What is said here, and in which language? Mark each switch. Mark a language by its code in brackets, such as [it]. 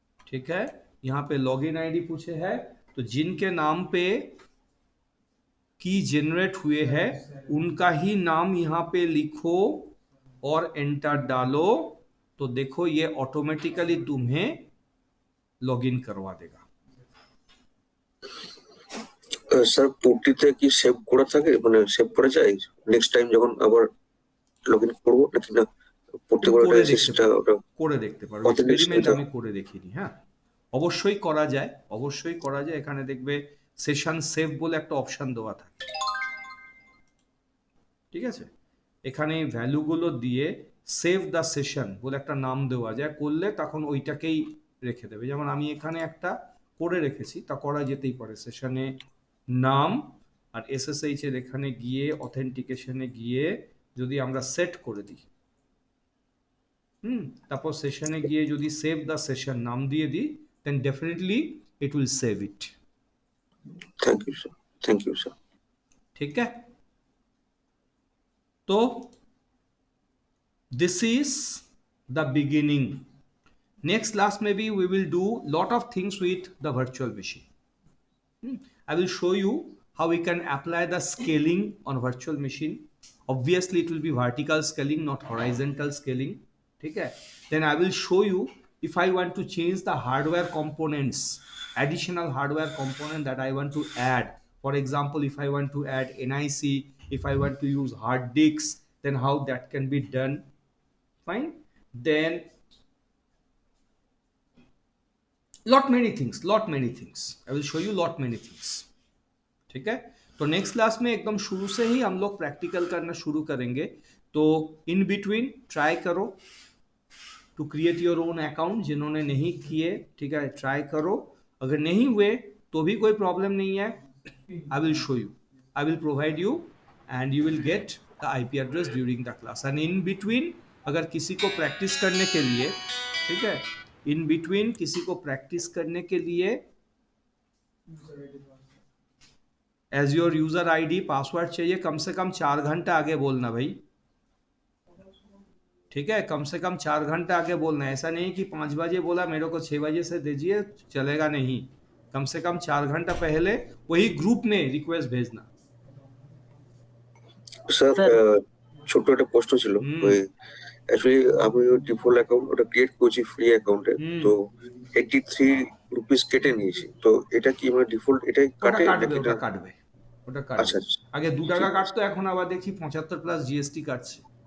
[hi] ठीक है, यहाँ पे लॉगिन आईडी पूछे है, तो जिनके नाम पे की जनरेट हुए हैं उनका ही नाम यहाँ पे लिखो और एंटर डालो। तो देखो ये ऑटोमेटिकली तुम्हें लॉगिन करवा देगा। [bn] স্যার পুটিতে কি সেভ করা থাকে, মানে সেভ করা যায় নেক্সট টাইম যখন আবার লগইন করব নাকি না? পুটি করে করে দেখতে পারো, এক্সপেরিমেন্ট আমি করে দেখিনি। হ্যাঁ, অবশ্যই করা যায়, অবশ্যই করা যায়। এখানে দেখবে সেশন সেভ বলে একটা অপশন দেওয়া থাকে। ঠিক আছে, এখানে ভ্যালুগুলো দিয়ে সেভ দ্য সেশন বলে একটা নাম দেওয়া যায়, করলে তখন ওইটাকেই রেখে দেবে। যেমন আমি এখানে একটা করে রেখেছি, তা করা যেতেই পারে। সেশনে নাম আর SSH এর এখানে গিয়ে অথেন্টিকেশনে গিয়ে যদি আমরা সেট করে দিই, তারপর সেশনে গিয়ে যদি সেভ দ্য সেশন নাম দিয়ে দিই, [en] Then definitely it will save it. Thank you sir, thank you sir. [hi] ठीक है, तो [en] this is the beginning. Next class maybe we will do lot of things with the virtual machine. I will show you how we can apply the scaling on virtual machine. Obviously it will be vertical scaling, not horizontal scaling. Okay, then I will show you if I want to change the hardware components, additional hardware component that I want to add. For example, if I want to add NIC, if I want to use hard disks, then how that can be done. Fine. Then lot many things I will show you lot many things. [hi] ठीक है, तो next class में एकदम शुरू से ही हम लोग practical करना शुरू करेंगे. तो [en] in between try [hi] करो [en] To create your own account. [hi] जिन्होंने नहीं किए, ठीक है, ट्राई करो. अगर नहीं हुए तो भी कोई प्रॉब्लम नहीं है. [en] I will show you, I will provide you and you will get the IP address during the class. [hi] And in between अगर किसी को प्रैक्टिस करने के लिए, ठीक है, इन बिटवीन किसी को प्रैक्टिस करने के लिए as your user ID password चाहिए, कम से कम 4 घंटे आगे बोलना भाई. ठीक है, कम से कम 4 घंटे आगे बोलना. ऐसा नहीं कि 5 बजे बोला मेरे को 6 बजे से दीजिए, चलेगा नहीं. कम से कम 4 घंटा पहले वही ग्रुप में रिक्वेस्ट भेजना. [bn] স্যার ছোট একটা প্রশ্ন ছিল, ওই অ্যাকচুয়ালি আমি ডিফল্ট অ্যাকাউন্ট ওটা ক্রিয়েট করেছি ফ্রি অ্যাকাউন্টে, তো 83 রুপিস কেটে নিয়েছি. তো এটা কি মানে ডিফল্ট এটাই কাটে নাকি? ওটা কাটবে. আচ্ছা, আগে 2 টাকা কাটতো, এখন আবার দেখি 75 প্লাস GST কাটছে.